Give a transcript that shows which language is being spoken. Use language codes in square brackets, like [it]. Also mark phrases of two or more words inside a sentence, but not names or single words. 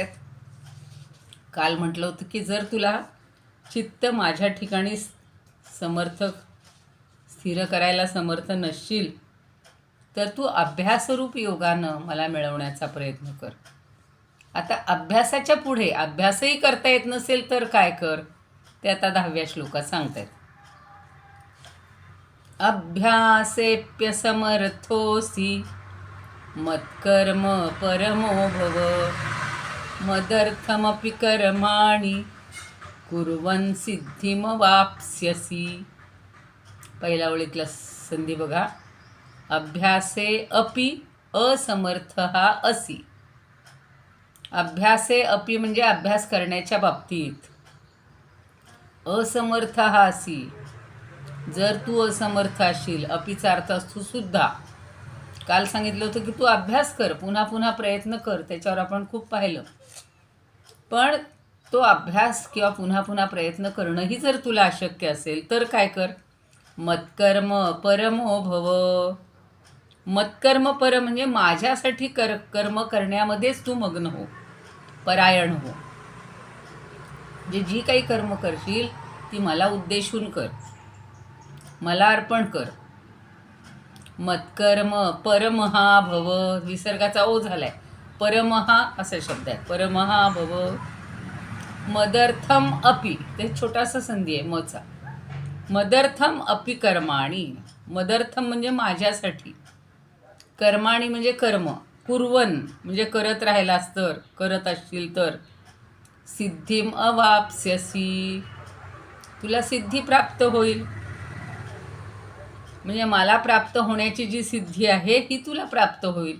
[mr] काल म्हटलं होतं की जर तुला चित्त माझ्या ठिकाणी स्थिर करायला समर्थ नसशील तर तू अभ्यासरूप योगानं मला मिळवण्याचा प्रयत्न कर. आता अभ्यासाच्या पुढे अभ्यासही करता येत नसेल तर काय कर, ते आता 10व्या श्लोकात सांगतायत. [sa] अभ्यासेप्यसमर्थोऽसि मत्कर्म परमो भव मदर्थमपि कर्माणि कुर्वन् सिद्धिमवाप्स्यसि. [mr] पहिल्या ओळीतला संधी बघा. [sa] अभ्यासे अपि असमर्थः असि. अभ्यासे अपि [mr] म्हणजे अभ्यास करण्याच्या बाबतीत. [sa] असमर्थः असि, [mr] जर तू असमर्थ असशील. अपिचा अर्थ असतो सुद्धा. काल सांगितलं होतं की तू अभ्यास कर, पुन्हा पुन्हा प्रयत्न कर. त्याच्यावर आपण खूप पाहिलं. पण तो अभ्यास किंवा पुन्हा पुन्हा प्रयत्न करणंही जर तुला अशक्य असेल तर काय कर. [sa] मत्कर्म परमो भव. मत्कर्म पर [mr] म्हणजे माझ्यासाठी कर्म करण्यामध्येच तू मग्न हो, परायण हो. जे जी काही कर्म करशील ती मला उद्देशून कर, मला अर्पण कर. [sa] मत्कर्म परमहा भव. [mr] विसर्गाचा ओ झालाय. परमहा असा शब्द आहे. [sa] परमहा भव. मदर्थम अपि, [mr] ते छोटासा संधी आहे मचा. [sa] मदर्थम अपि कर्माणी. मदर्थम [mr] म्हणजे माझ्यासाठी. कर्माणी म्हणजे कर्म. कुर्वन म्हणजे करत राहिलास तर, करत असशील तर. [sa] सिद्धिम अवाप्स्यसि, [mr] तुला सिद्धी प्राप्त होईल. म्हणजे मला प्राप्त होण्याची जी सिद्धी आहे ही तुला प्राप्त होईल.